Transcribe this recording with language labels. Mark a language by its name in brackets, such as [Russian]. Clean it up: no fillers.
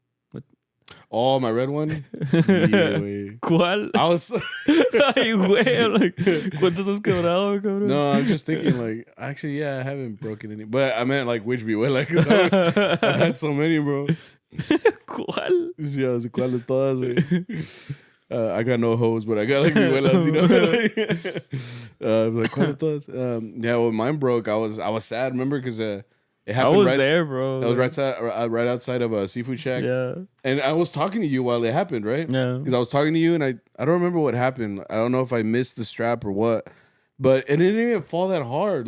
[English] What? Oh, my red one? [Spanish] Sí, güey. ¿Cuál? [English] I was... [Spanish] Ay, güey. [English] I'm like, [Spanish] ¿cuántos has quebrado, cabrón? [English] No, I'm just thinking, like, actually, yeah, I haven't broken any. But I meant, like, which vihuela? Because I've had so many, bro. [Spanish] ¿Cuál? Sí, [English] I was like, [Spanish] ¿cuál de todas, güey? [English] I got no hoes, but I got like vihuelas, you know. I was like, [Spanish] ¿cuál de todas? [English] Yeah, when mine broke, I was sad. Remember, because it happened. I was there, bro. I was right outside of a seafood shack. Yeah. And I was talking to you while it happened, right? Yeah. Because I was talking to you, and I don't remember what happened. I don't know if I missed the strap or what, but it didn't even fall that hard.